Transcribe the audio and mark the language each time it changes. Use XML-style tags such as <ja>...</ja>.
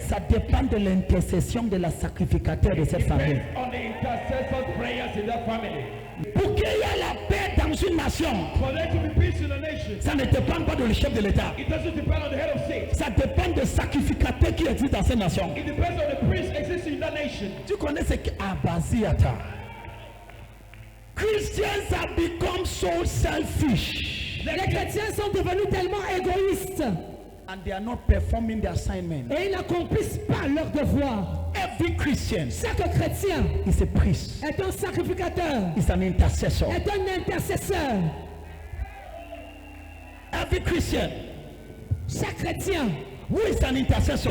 <fr>Ça dépend de l'intercession de la sacrificateur de cette famille.</fr> <en>Depends on the intercessor's prayers in that family.</en> <fr>Pour qu'il y ait la paix dans une nation,</fr> <en>For there to be peace in a nation,</en> <fr>ça ne dépend pas du chef de l'État.</fr> <en>it doesn't depend on the head of state.</en> <fr>Ça dépend des sacrificateurs qui existent dans cette nation.</fr> <en>It depends on the priest existing in that nation.</en> <fr>Tu connais ce qu'est Abaziata?</fr> <en>Christians have become so selfish</en> <fr>Les chrétiens sont devenus tellement égoïstes</fr> <en>and they are not performing their assignment.</en> <fr>et ils n'accomplissent pas leur devoir.</fr> <en>Every Christian</en> <fr>Chaque chrétien</fr> <en>is a priest,</en> <fr>est un sacrificateur,</fr> <en>is an intercessor.</en> <fr>est un intercesseur.</fr> <en>Every Christian</en> <fr>Chaque chrétien</fr> <en>who is an intercessor,</en>